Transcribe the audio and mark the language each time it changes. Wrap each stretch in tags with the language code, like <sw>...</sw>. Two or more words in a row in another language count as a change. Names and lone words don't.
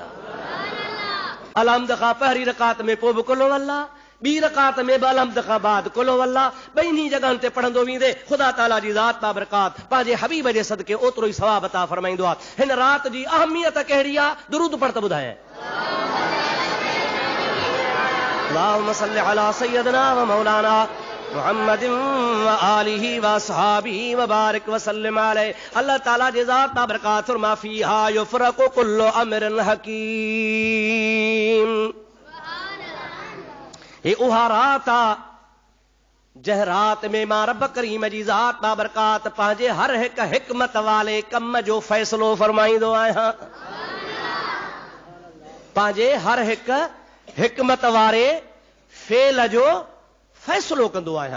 <sd>अलहम्द खां पहिरीं रकात में पोइ बि</sd> <ar>قل هو الله,</ar> <sd>2 रकात में बि अलहम्द खां बाद</sd> <ar>قل هو الله.</ar> <sd>ॿिन्ही जॻहियुनि ते पढ़ंदो वेंदे ख़ुदा ताला जी ज़ात बाबरकात पंहिंजे हबीब जे सदके ओतिरो ई सवाब अता फरमाईंदो आहे। हिन राति जी अहमियत कहिड़ी आहे? दुरूद पढ़ त ॿुधायां।</sd> <ar>اللهم صل على سيدنا ومولانا محمد وآله وأصحابه وبارك وسلم عليه.</ar> <sd>अल्लाह ताला जी ज़ात बाबरकात फरमा</sd> <ar>فيها يفرق كل أمر حكيم.</ar> <sd>ये उहा रात आ जंहिं रात में मां रब करीम जी ज़ात बाबरकात पंहिंजे हर हिकु हिकमत वाले कम जो फ़ैसिलो फरमाईंदो आहियां। पंहिंजे हर हिकु हिकमत वारे फेल जो फ़ैसिलो कंदो आहियां।</sd>